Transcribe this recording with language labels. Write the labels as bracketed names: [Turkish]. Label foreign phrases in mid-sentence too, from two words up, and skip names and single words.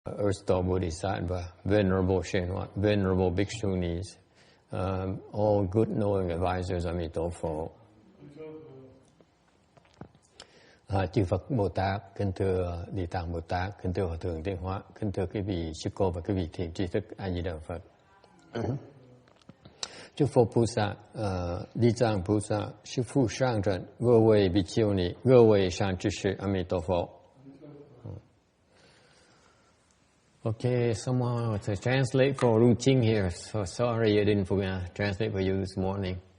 [English] Earth Store Bodhisattva, Venerable Shenhuat, Venerable Bhikshunis, all good knowing advisors Amitabha. [Vietnamese] Chư Phật Bồ Tát, kính thưa Địa Tạng Bồ Tát, kính thưa Hòa Thượng Tiến Hóa, kính thưa quý vị sư cô và quý vị thiện tri thức A Di Đà Phật. Chúc Phật 菩萨, Địa Tạng 菩萨, sư phụ sang trận, [Chinese] 各位比丘尼，各位善知识，阿弥陀佛。 [English] Okay, someone to translate for Ru Ching here. So sorry I didn't translate for you this morning.